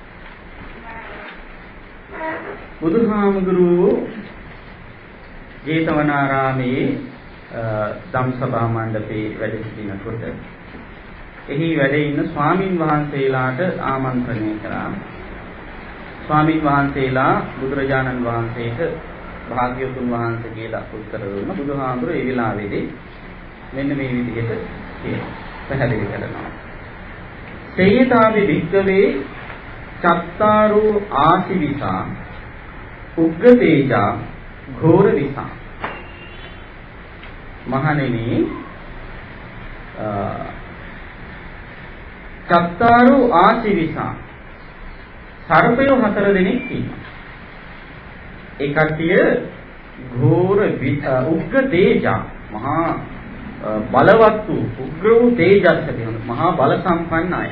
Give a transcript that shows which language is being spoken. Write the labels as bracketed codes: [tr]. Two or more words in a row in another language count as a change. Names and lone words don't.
[si] බුදුහාමුදුරුවෝ ජේතවනාරාමේ ධම්සභා මණ්ඩපේ වැඩ සිටිනකොට එහි වැඩ ඉන්න ස්වාමින් වහන්සේලාට ආමන්ත්‍රණය කරා. ස්වාමින් වහන්සේලා බුදුරජාණන් වහන්සේට භාග්‍යවතුන් වහන්සේ කියලා උත්තර දුන්නා. බුදුහාමුදුරුවෝ ඒ වෙලාවේදී මෙන්න මේ විදිහට පැහැදිලි කරනවා. [pi] සේයතාවි වික්කවේ චත්තාරෝ ආසිවිසා උග්ගතේජා ඝෝර විසා. [si] මහණෙනි [pi] චත්තාරෝ ආසිවිසා [si] සර්පයෝ 4 දෙනෙක් ඉන්නවා. ඒ කට්ටිය [pi] ඝෝර උග්ග තේජා [si] මහා බලවත් වූ උග්‍ර වූ තේජස් ඇති මහා බල සම්පන්න අය.